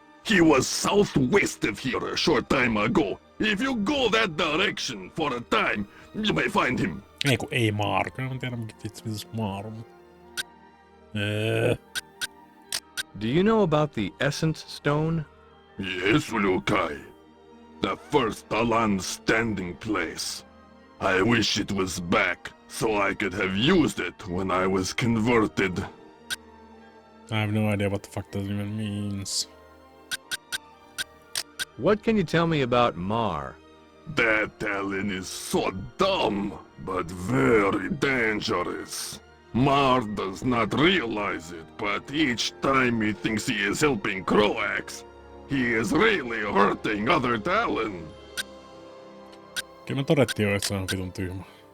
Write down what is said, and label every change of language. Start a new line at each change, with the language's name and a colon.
English: He was southwest of here a short time ago. If you go that direction for a time, you may find him.
Finnish: Ei Mar. Kyllä mä tiedä mikä vitsi Mar on.
English: Do you know about the Essence Stone? Yes, Ulukai. The first Alan standing place. I wish it was back, so I could have used it when I was converted. I have no idea what the fuck that even means. What can you tell me about Mar? That Alan is so dumb, but very dangerous. Mar does not realize it, but each time he thinks he is helping Croax, he is really hurting other Talon.
Finnish: Kyllä me todettiin jo, että se on vitun tyhmä.